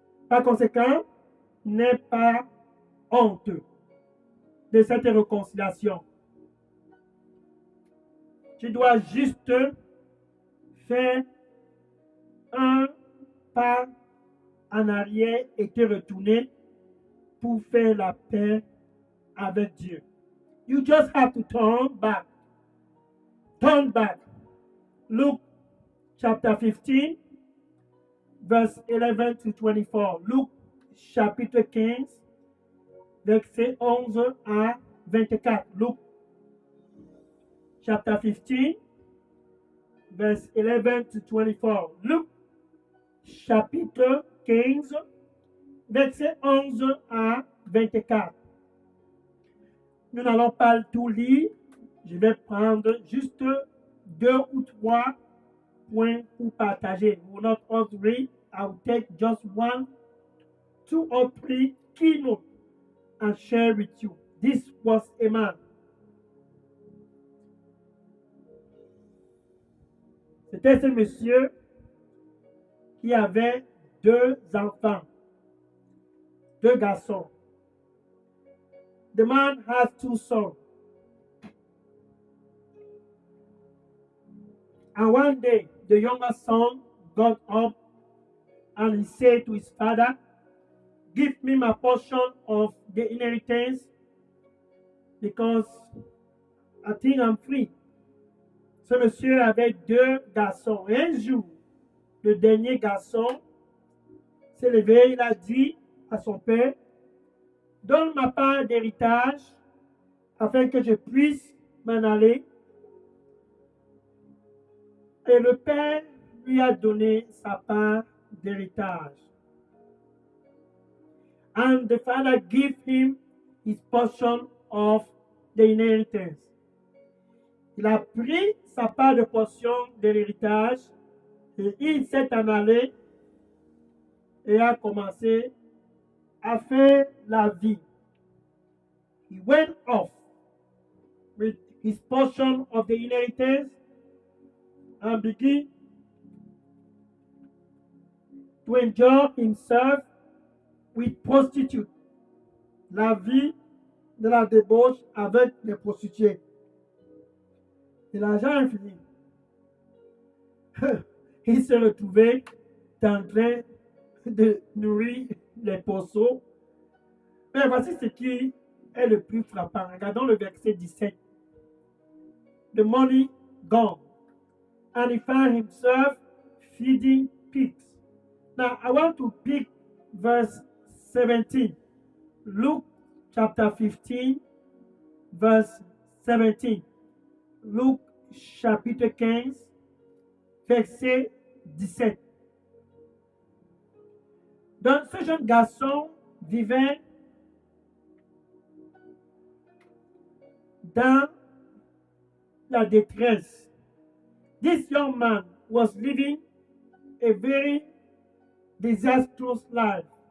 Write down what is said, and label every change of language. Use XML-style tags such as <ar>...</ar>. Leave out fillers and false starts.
<fr>Par conséquent, n'aie pas honte de cette réconciliation. Tu dois juste faire un pas en arrière et te retourner pour faire la paix avec Dieu.</fr> <en>You just have to turn back. Turn back. Luke chapter 15, verse 11 to 24.</en> <fr>Luke chapitre 15, verset 11 à 24.</fr> <en>Luke chapter 15, verse 11 to 24.</en> <fr>Luke chapitre 15, verset 11 à 24. Nous n'allons pas tout lire. Je vais prendre juste 2 ou 3 points pour partager.</fr> <en>We will not all read. I will take just 1, 2 or 3 keynotes and share with you. This was a man.</en> <fr>C'était ce monsieur qui avait 2 enfants, 2 garçons.</fr> <en>The man has 2 sons. And one day, the younger son got up and he said to his father, "Give me my portion of the inheritance because I think I'm free."</en> <fr>Ce monsieur avait 2 garçons. Un jour, le dernier garçon s'est levé, il a dit à son père, "Donne ma part d'héritage afin que je puisse m'en aller." Et le père lui a donné sa part d'héritage.</fr> <en>And the father gave him his portion of the inheritance.</en> <fr>Il a pris sa part de portion de l'héritage et il s'est en allé et a commencé à faire la vie.</fr> <en>He went off with his portion of the inheritance and began to enjoy himself with prostitutes.</en> <fr>La vie de la débauche avec les prostituées. Et l'argent est fini. Il s'est retrouvé en train de nourrir les poceaux. Mais voici ce qui est le plus frappant. Regardons le verset 17.</fr> <en>The money gone, and he found himself feeding pigs. Now, I want to pick verse 17. Luke chapter 15, verse 17.</en> <fr>Luc chapitre 15, verset 17. Donc, ce jeune garçon vivait dans la détresse.</fr> <en>This young man was living a very disastrous life.</en>